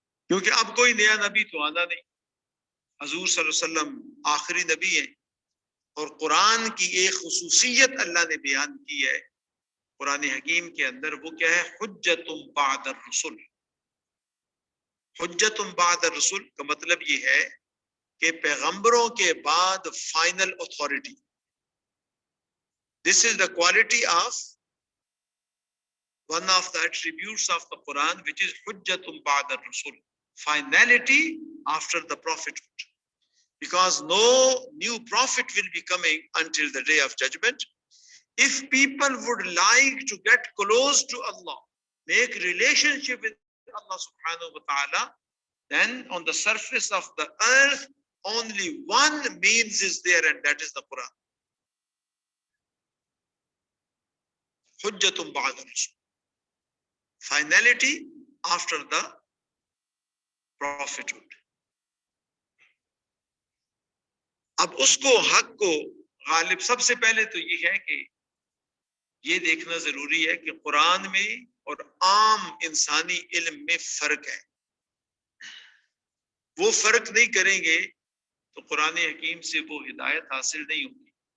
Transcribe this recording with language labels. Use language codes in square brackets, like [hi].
[ur] کیونکہ اب کوئی نیا نبی تو آنا نہیں. حضور صلی اللہ علیہ وسلم آخری نبی ہیں، اور قرآن کی ایک خصوصیت اللہ نے بیان کی ہے قرآن حکیم کے اندر. وہ کیا ہے؟ حجت بعد الرسل. حجت بعد الرسل کا مطلب یہ ہے کہ پیغمبروں کے بعد final authority. [en] This is the quality of one of the attributes of the Quran, which is [ur] حجت بعد الرسل. [en] Finality after the prophethood, because no new prophet will be coming until the day of judgment. If people would like to get close to Allah, make relationship with Allah subhanahu wa ta'ala, then on the surface of the earth only one means is there, and that is the Quran. Hujjatun ba'da rusul. Finality after the prophethood. [ur] اب اس کو، حق کو غالب، سب سے پہلے تو یہ ہے کہ یہ دیکھنا ضروری ہے کہ قرآن میں اور عام انسانی علم میں فرق ہے. وہ فرق نہیں کریں گے تو قرآن حکیم سے وہ ہدایت حاصل نہیں ہوگی.